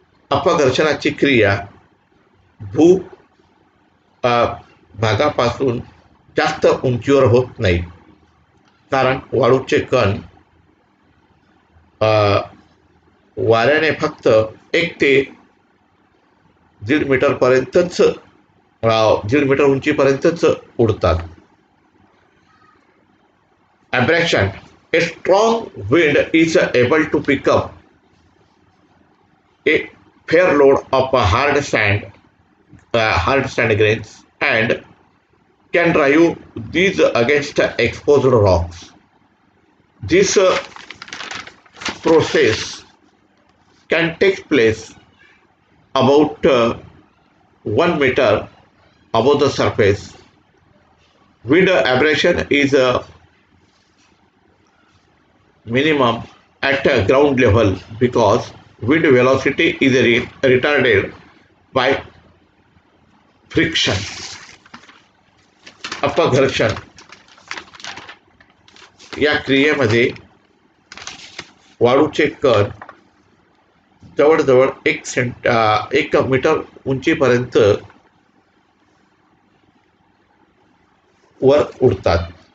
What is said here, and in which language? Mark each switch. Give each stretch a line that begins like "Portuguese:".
Marathi: अपघर्षणाची क्रिया भू भागापासून जास्त उंचीवर होत नाही, कारण वाळूचे कण वाऱ्याने फक्त 1 ते 1.5 मीटरपर्यंतच 1.5 मीटर उंचीपर्यंतच उडतात.
English: Abrasion. A strong wind is able to pick up a fair load of hard sand grains and can drive these against exposed rocks. This process can take place about 1 meter above the surface. Wind abrasion is minimum at ground level because wind velocity is retarded by friction.
Marathi: अपघर्षण या क्रियेमध्ये वाळूचे कण जवळजवळ 1 metre उंचीपर्यंत वर उडतात.